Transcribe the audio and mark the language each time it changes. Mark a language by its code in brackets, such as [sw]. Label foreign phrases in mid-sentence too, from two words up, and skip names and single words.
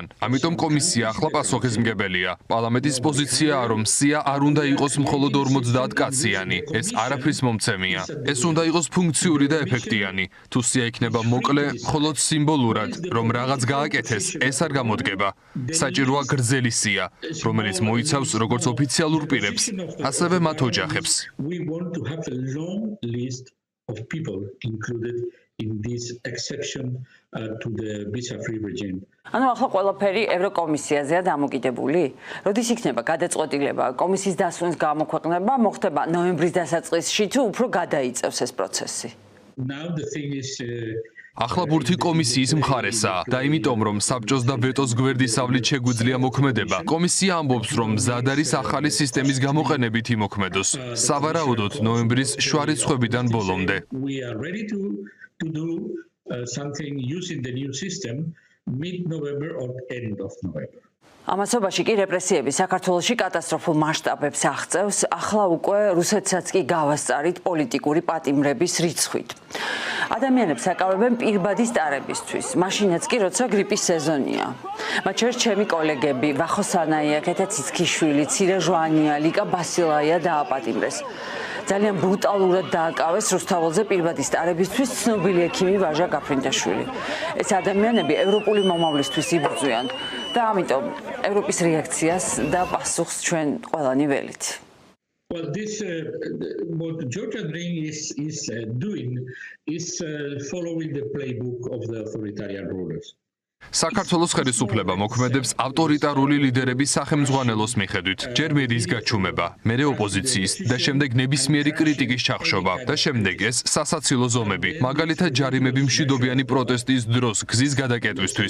[ka] ამიტომ კომისია ახლა პასუხისმგებელია. პარლამენტის პოზიციაა, რომ სია არ უნდა იყოს მხოლოდ 50 კაციანი. ეს არაფრის მომცემია. ეს უნდა იყოს ფუნქციური და ეფექტიანი. თუ სია იქნება მოკლე, მხოლოდ სიმბოლურად, რომ რაღაც გააკეთეს, ეს არ გამოდგება. საჭიროა გრძელი სია, რომელიც მოიცავს როგორც ოფიციალურ პირებს, ასევე მათ ოჯახებს. [en] long list of people included in this exception to the visa-free regime. [ka] ანუ ახლა ყველაფერი ევროკომისიაზეა დამოკიდებული? როდის იქნება გადაწყვეტილება კომისიის დასვენის გამოქვეყნება, მოხდება ნოემბრის დასაწყისში თუ უფრო გადაიწევს ეს პროცესი? [en] Now the thing is [ka] ახლა ბურთი კომისიის მხარესაა და იმიტომ რომ საბჭოს და ვეტოს გვერდისავლით შეგვიძლია მოქმედება, კომისია ამბობს, რომ მზად არის ახალი სისტემის გამოყენებით იმოქმედოს, სავარაუდოდ ნოემბრის შუა რიცხვებიდან ბოლომდე. [en] We are ready to do something using the new system mid-November or end of November. [ka] ამასობაში კი რეპრესიები საქართველოში კატასტროფულ მასშტაბებს აღწევს, ახლა უკვე რუსეთსაც კი გავასწარით პოლიტიკური პატიმრების რიცხვით. ადამიანებს აკავებენ პირბადის ტარებისთვის, მაშინაც კი როცა გრიპის სეზონია. მათ შორის ჩემი კოლეგები ვახო სანაია, კეთა ციცქიშვილი, ცირა ჟვანია, ლიკა ბასილაია დააპატიმრეს. ძალიან ბრუტალურად დააკავეს რუსთაველზე პირბადის ტარებისთვის ცნობილი ექიმი ვაჟა გაფრინდაშვილი. ეს ადამიანები ევროპული მომავლისთვის იბრძვიან და ამიტომ ევროპის რეაქციას და პასუხს ჩვენ ყველანი ველით. [en] Well, this what Georgia Drain is doing is following the playbook of the authoritarian rulers. [ka] საქართველოს ხელისუფლება მოქმედებს ავტორიტარული ლიდერების სახელმძღვანელოს მიხედვით. ჯერ მედიის გაჩუმება, მერე ოპოზიციის და შემდეგ ნებისმიერი კრიტიკის ჩახშობა და შემდეგ ეს სასაცილო ზომები, მაგალითად ჯარიმები მშვიდობიანი პროტესტის დროს გზის გადაკეტვისთვის.